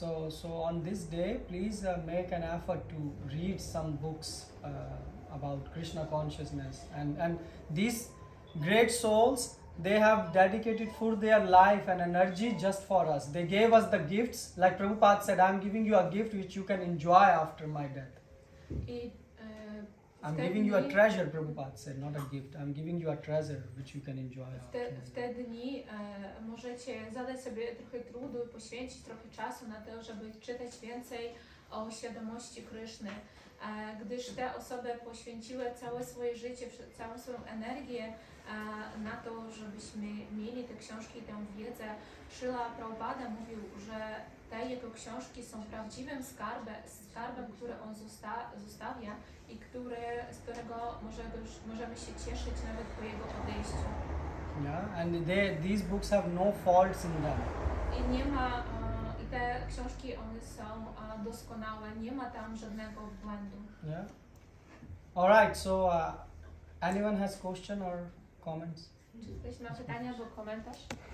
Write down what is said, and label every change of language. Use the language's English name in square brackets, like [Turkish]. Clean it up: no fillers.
[English] So on this day, please make an effort to read some books about Krishna consciousness, and these great souls, they have dedicated for their life and energy just for us. They gave us the gifts, like Prabhupada said, I'm giving you a gift which you can enjoy after my death. I'm giving you a treasure, Prabhupada said, not a gift. I'm giving you a treasure which you can enjoy after. [Polish] W te dni możecie zadać sobie trochę trudu i poświęcić trochę czasu na to, żeby czytać więcej o świadomości Kryszny, gdyż te osoby poświęciły całe swoje życie, całą swoją energię na to, żebyśmy mieli te książki i tę wiedzę. Śrila Prabhupada mówił, że te jego książki są prawdziwym skarbem, który on zostawia i z którego możemy się cieszyć nawet po jego odejściu. [English] Yeah, and these books have no faults in them. [Polish] I nie ma, i te książki, one są doskonałe, nie ma tam żadnego błędu. [English] Yeah. All right. So, anyone has question or comments? [Polish] Czy ktoś ma pytania albo komentarz?